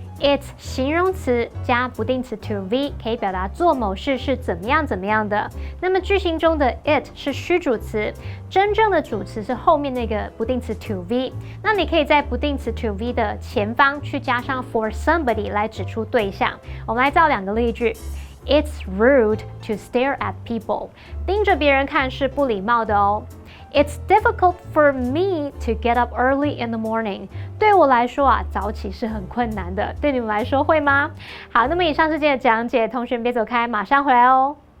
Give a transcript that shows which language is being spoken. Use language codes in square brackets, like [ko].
[zh] It 形容词加不定词 to be 可以表达做某事是怎么样怎么样的。那么句型中的 it 是虚主词，真正的主词是后面那个不定词 to be。那你可以在不定词 to be 的前方去加上 for somebody 来指出对象。我们来造两个例句。 [en] It's rude to stare at people. [zh] 盯着别人看是不礼貌的哦。 [en] It's difficult for me to get up early in the morning. [zh] 对我来说啊，早起是很困难的。对你们来说会吗？好，那么以上是今天的讲解，同学们别走开，马上回来哦。